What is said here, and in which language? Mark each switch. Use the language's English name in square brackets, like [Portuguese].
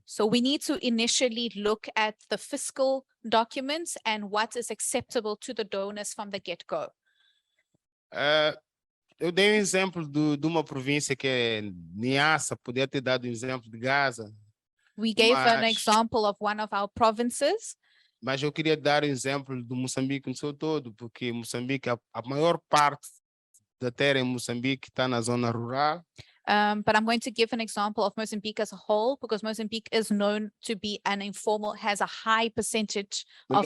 [English] So we need to initially look at the fiscal documents and what is acceptable to the donors from the get-go. [Portuguese] Eu dei um exemplo de uma província que é Niassa, podia ter dado um exemplo de Gaza, [English] We gave an [Portuguese] Mas- [English] example of one of our provinces, [Portuguese] mas eu queria dar um exemplo do Moçambique no seu todo, porque Moçambique, a maior parte da terra em Moçambique está na zona rural, [English] but I'm going to give an example of Mozambique as a whole because Mozambique is known to be has a high percentage of